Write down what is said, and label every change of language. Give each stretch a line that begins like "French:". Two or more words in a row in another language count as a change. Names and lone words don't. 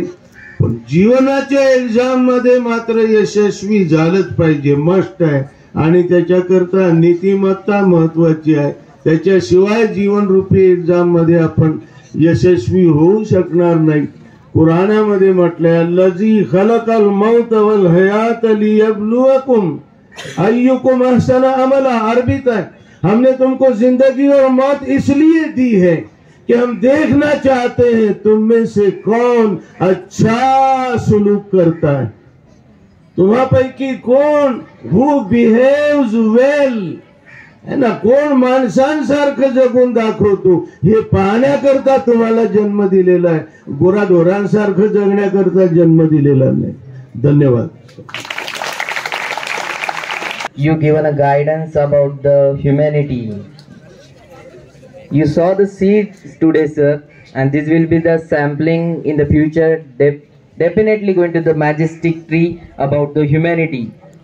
Marathi: पण जीवनाच्या एक्झाम मध्ये मात्र यशस्वी झालंच पाहिजे, मस्ट आहे. आणि त्याच्याकरता नीतिमत्ता महत्वाची आहे. त्याच्याशिवाय जीवनरूपी एक्झाम मध्ये आपण यशस्वी होऊ शकणार नाही. कुराणामध्ये म्हटलंय,
Arabic: الذي خلق الموت والحياة ليبلوكم أيكم أحسن عملا.
Hindi: अरबीत है, हमने तुमको जिंदगी और मौत इसलिए दी है कि हम देखना चाहते हैं तुम में से कौन अच्छा सुलूक करता है,
Marathi: तुम्हापैकी कोण
English: who behaves well,
Hindi: है ना,
Marathi: कोण माणसांसारखं जगून दाखवतो. हे पाहण्याकरता तुम्हाला जन्म दिलेला आहे, गुराढोरांसारखं जगण्याकरता जन्म दिलेला नाही. धन्यवाद.
English: You given a guidance about the humanity. You saw the seeds today, sir, and this will be the sampling in the future. Definitely going to the majestic tree about the humanity.